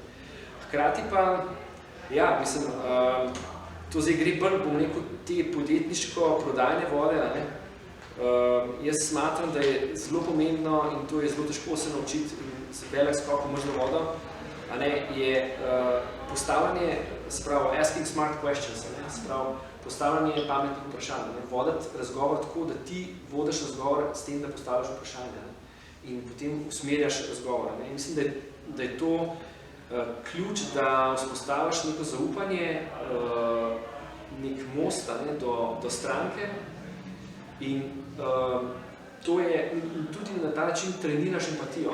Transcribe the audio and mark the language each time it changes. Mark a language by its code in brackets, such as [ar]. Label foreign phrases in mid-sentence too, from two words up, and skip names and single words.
[sl] Hkrati pa, ja, mislim, to zdaj gre bolj, bom rekel, te podjetniško-prodajne vode, Jaz smatram, da je zelo pomembno in to je zelo težko se naučiti in velik skok v mrzlo vodo, je postavljanje, spravo, [en] asking smart questions, [sl] spravo, postavljanje pametnih vprašanj, voditi razgovor tako, da ti vodiš razgovor s tem, da postavljaš vprašanje in potem usmerjaš razgovor. Mislim, da je to ključ, da vzpostaviš neko zaupanje, nek most do stranke, in to je, tudi na ta način treniraš empatijo.